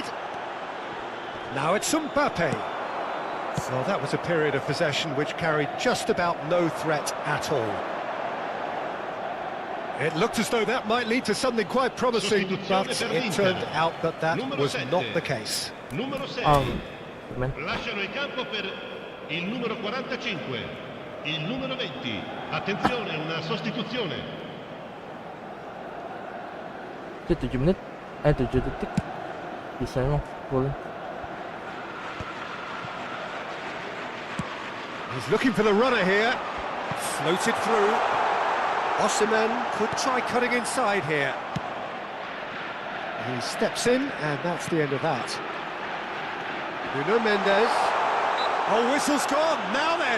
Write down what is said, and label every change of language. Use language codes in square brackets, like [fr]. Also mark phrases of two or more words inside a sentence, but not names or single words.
[en] Now it's Mbappe. Well, that was a period of possession which carried just about no threat at all. It looked as though that might lead to something quite promising, but it turned out that that was not the case. [it] Lasciano il campo per il numero 45, il numero 20. Attenzione, una sostituzione. [id] 7 menit, 7 detik. Bisa emang boleh. [en] He's looking for the runner here. Floated through. Osimhen could try cutting inside here. He steps in, and that's the end of that. Nuno Mendes. Oh, whistle's gone. Now then.